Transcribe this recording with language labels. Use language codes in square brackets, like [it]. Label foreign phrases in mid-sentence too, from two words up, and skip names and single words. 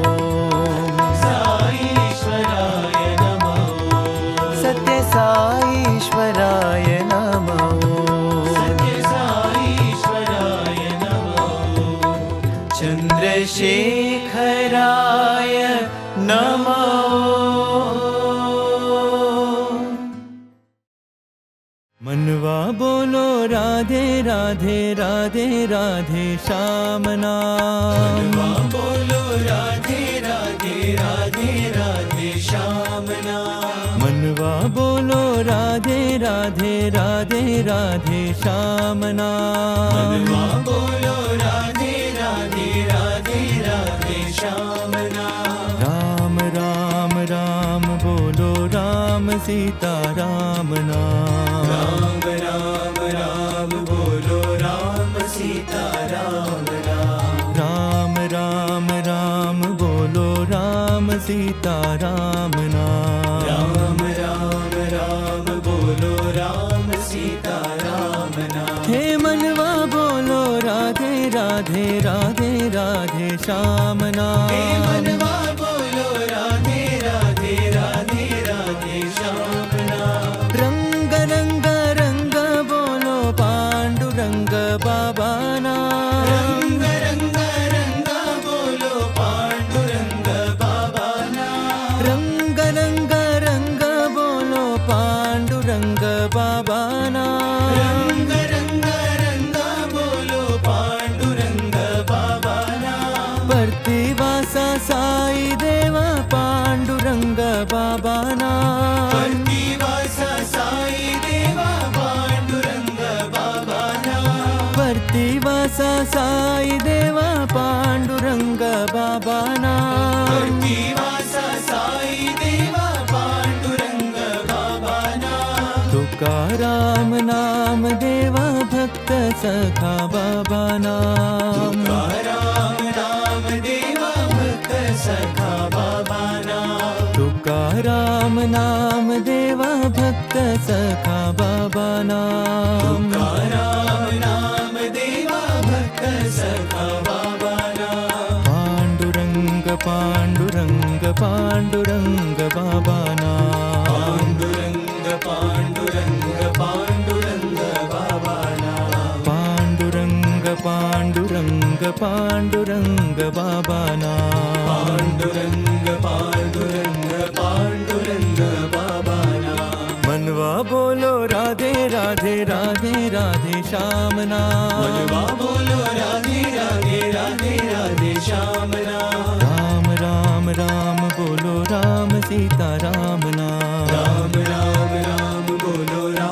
[sa] साईश्वराय नमो सत्य साईश्वराय नमो सत्य साईश्वराय नमो चन्द्रशेखराय नमो [hi] मनवा बोलो राधे राधे राधे राधे श्याम नाम बोलो राधे राधे राधे राधे श्याम नाम मनवा बोलो राधे राधे राधे राधे श्याम नाम बोलो राधे राधे राधे राधे श्याम नाम राम राम राम बोलो राम सीता राम नाम राम राम राम बोलो राम सीता राम नाम राम राम राम बोलो राम सीता राम नाम राम राम राम बोलो राम सीता राम नाम हे मनवा बोलो राधे राधे राधे राधे श्याम नाम मनवा बोलो राधे राधे राधे राधे श्याम नाम रंग रंग रंग बोलो पांडुरंग बाबा नाम रंग रंग रंग बोलो पांडुरंग बाबा नाम रंग रंग रंग बोलो पांडुरंग बाबा नाम रंग रंग रंग बोलो पांडुरंग बाबा नाम प्रतिवासा साई देवा पांडुरंग बाबा नाम प्रतिवासा साई देवा पांडुरंग बाबा नाम प्रतिवासा साई देवा पांडुरंग बाबा नाम प्रतिवासा साई देवा पांडुरंग बाबा नाम तुकाराम नाम देवा भक्त सखा बाबा नाम राम नाम देवा भक्त सखा बाबा नाम तुकाराम नाम देवा भक्त सखा बाबा नाम राम नाम देवा भक्त सखा बाबा नाम पांडुरंग पांडुरंग पांडुरंग बाबा नाम पांडुरंग पांडुरंग पांडुरंग बाबा नाम पांडुरंग पांडुरंग पांडुरंग बाबा नाम पांडुरंग पांडुरंग पांडुरंग बाबा नाम मनवा बोलो राधे राधे राधे राधे श्याम नाम मनवा बोलो राधे राधे राधे राधे श्याम नाम राम राम राम बोलो राम सीता राम नाम राम राम राम बोलो